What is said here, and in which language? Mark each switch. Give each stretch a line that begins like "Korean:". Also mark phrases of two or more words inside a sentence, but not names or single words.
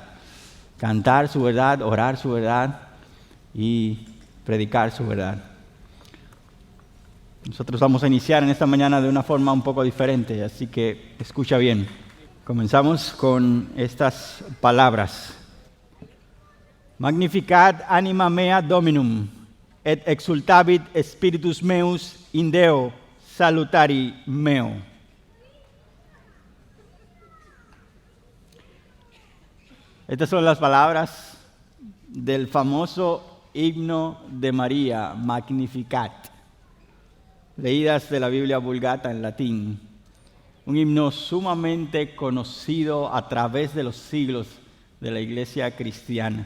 Spanish: Cantar su verdad, orar su verdad y predicar su verdad. Nosotros vamos a iniciar en esta mañana de una forma un poco diferente, así que escucha bien. Comenzamos con estas palabras.
Latin: Magnificat anima mea Dominum, et exultavit spiritus meus in Deo salutari meo.
Spanish: Estas son las palabras del famoso himno de María, Magnificat, leídas de la Biblia Vulgata en latín. Un himno sumamente conocido a través de los siglos de la iglesia cristiana.